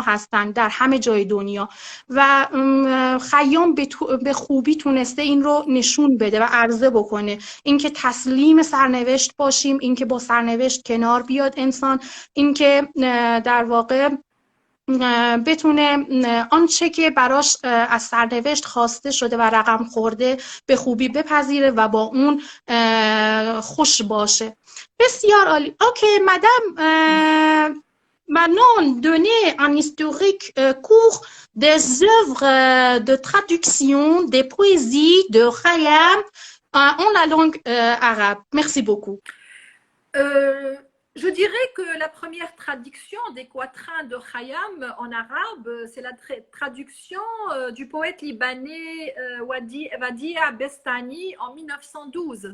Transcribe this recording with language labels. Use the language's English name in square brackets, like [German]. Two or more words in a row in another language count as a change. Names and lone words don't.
[Persian] هستند در همه جای دنیا و خیام به خوبی تونسته این رو نشون بده و عرضه بکنه، اینکه تسلیم سرنوشت باشیم، اینکه با سرنوشت کنار بیاییم بیاد انسان، اینکه در واقع بتونه آنچه که براش از سرنوشت خواسته شده و رقم خورده به خوبی بپذیره و با اون خوش باشه. بسیار عالی. [French] okay madame maintenant donner un historique court des œuvres de traduction des poésies de Khayyam en la langue arabe. Merci beaucoup. Je dirais que la première traduction des quatrains de Khayyam en arabe, c'est la traduction du poète libanais Wadia Bestani en 1912.